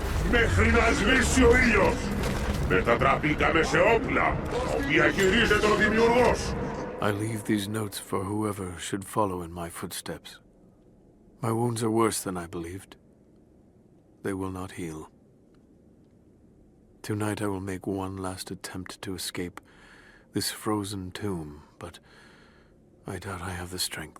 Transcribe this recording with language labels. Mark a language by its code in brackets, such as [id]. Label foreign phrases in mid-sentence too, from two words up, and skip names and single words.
[el] μέχρι να σβήσει ο ήλιος. Μετατραπήκαμε σε όπλα, τα οποία χειρίζεται ο Δημιουργός. [en] I leave these notes for whoever should follow in my footsteps. My wounds are worse than I believed. They will not heal. Tonight I will make one last attempt to escape this frozen tomb, but I doubt I have the strength.